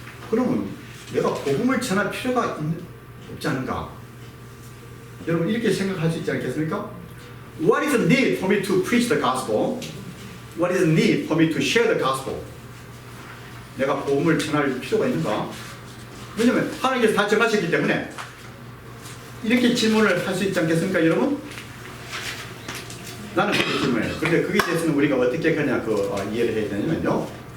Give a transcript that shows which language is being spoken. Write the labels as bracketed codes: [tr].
[ko] 그러면 내가 복음을 전할 필요가 없지 않은가? 여러분 이렇게 생각할 수 있지 않겠습니까? [en] What is the need for me to preach the gospel? What is the need for me to share the gospel? [ko] 내가 복음을 전할 필요가 있는가? 왜냐하면 하나님께서 다 정하셨기 때문에 이렇게 질문을 할 수 있지 않겠습니까, 여러분? 나는 그렇게 질문해요. 그런데 거기에 대해서는 우리가 어떻게 그냥 이해를 해야 되냐면요.